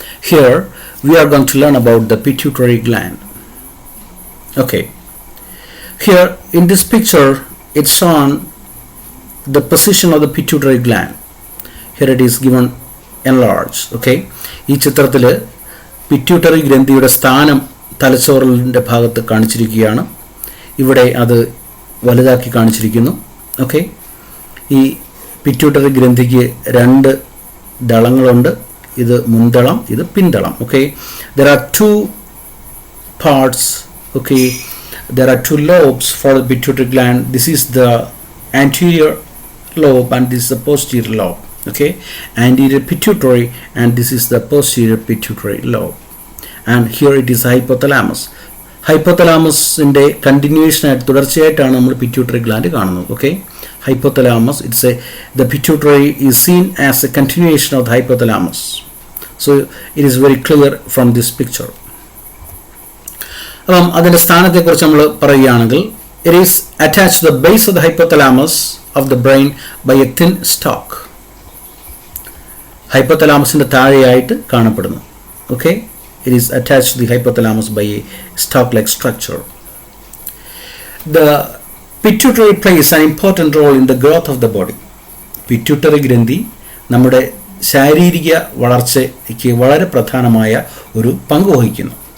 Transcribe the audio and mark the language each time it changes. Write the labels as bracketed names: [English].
[English] Here we are going to learn about the pituitary gland. Okay. Here in this picture it's shown the position of the pituitary gland. Here it is given enlarged. Okay. [Malayalam] ഈ ചിത്രത്തിൽ pituitary ഗ്രന്ഥിയുടെ സ്ഥാനം തലച്ചോറിൻ്റെ ഭാഗത്ത് കാണിച്ചിരിക്കുകയാണ്. ഇവിടെ അത് വലുതാക്കി കാണിച്ചിരിക്കുന്നു. ഓക്കെ. ഈ പിറ്റ്യൂട്ടറി ഗ്രന്ഥിക്ക് രണ്ട് ദളങ്ങളുണ്ട്. ഇത് മുൻദളം, ഇത് പിൻദളം. Okay. [English] There are two parts. Okay. There are two lobes for the pituitary gland. This is the anterior lobe and this is the posterior lobe. Okay, anterior pituitary and this is the posterior pituitary lobe. And here it is hypothalamus. Hypothalamus inde continuation [Malayalam] ആയിട്ട് തുടർച്ചയായിട്ടാണ് നമ്മൾ [English] pituitary gland [Malayalam] കാണുന്നത്. [English] Okay, hypothalamus, it's the pituitary is seen as a continuation of the hypothalamus. So it is very clear from this picture. [Malayalam] അപ്പം അതിൻ്റെ സ്ഥാനത്തെക്കുറിച്ച് നമ്മൾ പറയുകയാണെങ്കിൽ [English] it is attached to the base of the hypothalamus of the brain by a thin stalk. [Malayalam] ഹൈപ്പോതലാമസിൻ്റെ താഴെയായിട്ട് കാണപ്പെടുന്നു. Okay. [English] it is attached to the hypothalamus by a stalk-like structure. The pituitary plays an important role in the growth of the body. [Malayalam] Pituitary ഗ്രന്ഥി നമ്മുടെ ശാരീരിക വളർച്ചയ്ക്ക് വളരെ പ്രധാനമായ ഒരു പങ്ക് വഹിക്കുന്നു.